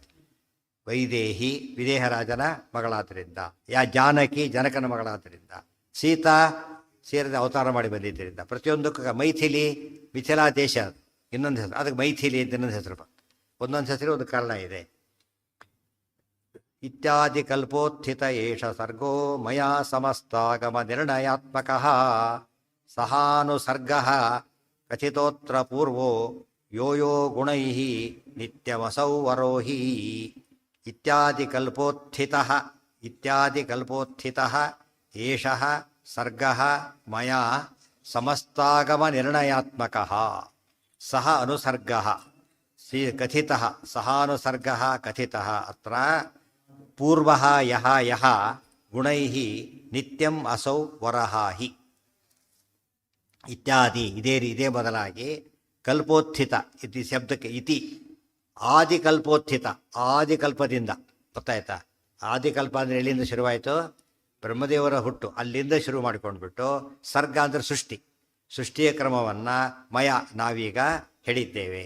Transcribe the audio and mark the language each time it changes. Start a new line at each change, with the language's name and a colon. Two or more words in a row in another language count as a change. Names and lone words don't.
Kannada: ವೈದೇಹಿ ವಿದೇಹ ರಾಜನ ಮಗಳಾದ್ದರಿಂದ, ಜಾನಕಿ ಜನಕನ ಮಗಳಾದ್ದರಿಂದ, ಸೀತಾ ಸೇರಿದ ಅವತಾರ ಮಾಡಿ ಬಂದಿದ್ದರಿಂದ, ಪ್ರತಿಯೊಂದಕ್ಕೂ ಮೈಥಿಲಿ ಮಿಥಿಲಾ ದೇಶ ಇನ್ನೊಂದು ಹೆಸರು, ಅದಕ್ಕೆ ಮೈಥಿಲಿ ಅಂತ ಇನ್ನೊಂದು ಹೆಸರು ಬಂತು. ಒಂದೊಂದು ಹೆಸರು ಒಂದು ಕಾರಣ ಇದೆ.
Sanskrit: ಇತ್ಯಾದಿ ಕಲ್ಪೋತ್ಥಿತ ಏಷ ಸರ್ಗೋ ಮಯಾ ಸಮಸ್ತಾಗಮ ನಿರ್ಣಯಾತ್ಮಕ ಸಹಾನುಸರ್ಗ ಕಥಿತೋತ್ರ ಪೂರ್ವೋ ಯೋ ಯೋ ಗುಣೈ ನಿತ್ಯವಸೌ ವರೋಹಿ. ಇತ್ಯಾದಿ ಕಲ್ಪೋತ್ಥಿತ ಏಷ ಸರ್ಗ ಮಯಾ ಸಮಸ್ತಾಗಮ ನಿರ್ಣಯಾತ್ಮಕ ಸಹ ಅನುಸರ್ಗ ಕಥಿತ ಸಹಾನುಸರ್ಗ ಕಥಿತ ಅತ್ರ ಪೂರ್ವ ಯಹ ಗುಣೈ ನಿತ್ಯಂ ಅಸೌ ವರಹಾಹಿ.
Kannada: ಇತ್ಯಾದಿ ಇದೇ ಬದಲಾಗಿ ಕಲ್ಪೋತ್ಥಿತ ಇತಿ ಶಬ್ದಕ್ಕೆ ಇತಿ ಆದಿಕಲ್ಪೋತ್ಥಿತ, ಆದಿಕಲ್ಪದಿಂದ ಗೊತ್ತಾಯ್ತಾ? ಆದಿಕಲ್ಪ ಅಂದರೆ ಎಲ್ಲಿಂದ ಶುರುವಾಯಿತು? ಬ್ರಹ್ಮದೇವರ ಹುಟ್ಟು, ಅಲ್ಲಿಂದ ಶುರು ಮಾಡಿಕೊಂಡ್ಬಿಟ್ಟು ಸರ್ಗ ಅಂದರೆ ಸೃಷ್ಟಿಯ ಕ್ರಮವನ್ನು ಮಯ ನಾವೀಗ ಹೇಳಿದ್ದೇವೆ.